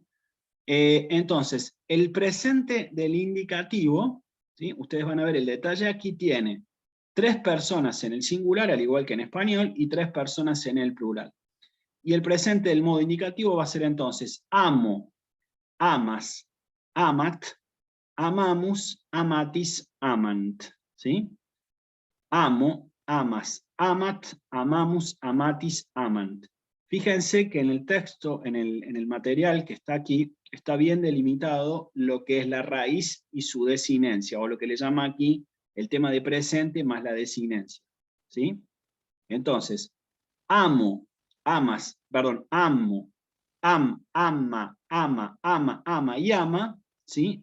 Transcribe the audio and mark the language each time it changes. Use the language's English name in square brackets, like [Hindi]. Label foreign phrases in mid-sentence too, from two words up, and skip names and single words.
[Spanish] Entonces, el presente del indicativo, ¿sí? Ustedes van a ver el detalle aquí, tiene 3 personas en el singular, al igual que en español, y 3 personas en el plural. Y el presente del modo indicativo va a ser entonces amo, [Latin] amas, amat, amamus, amatis, amant, ¿sí? Amo, amas, amat, amamus, amatis, amant. [Spanish] Fíjense que en el texto, en el material que está aquí, está bien delimitado lo que es la raíz y su desinencia, o lo que le llama aquí el tema de presente más la desinencia, ¿sí? Entonces, [Latin] amo, amas, [Spanish] perdón, [Latin] amo, ama, ama y ama, [Spanish] ¿sí?